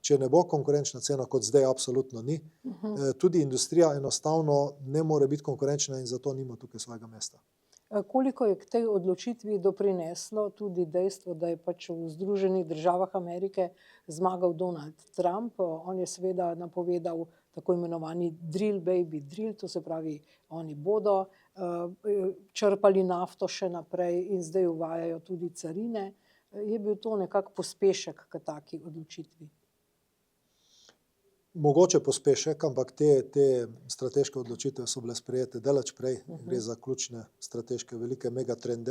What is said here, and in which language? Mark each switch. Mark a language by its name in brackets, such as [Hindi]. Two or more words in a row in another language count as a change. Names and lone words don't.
[Slovenian] Če ne bo konkurenčna cena, kot zdaj absolutno ni, tudi industrija enostavno ne more biti konkurenčna in zato nima tukaj svojega mesta. Koliko je k tej odločitvi doprineslo tudi dejstvo, da je pač v Združenih državah Amerike zmagal Donald Trump? On je seveda napovedal tako imenovani [English] drill baby drill, [Slovenian] to se pravi, oni bodo črpali nafto še naprej in zdaj uvajajo tudi carine. Je bil to nekak pospešek k taki odločitvi? Mogoče pospešek, ampak te strateške odločitve so bile sprejete daleč prej, gre za ključne strateške velike megatrende.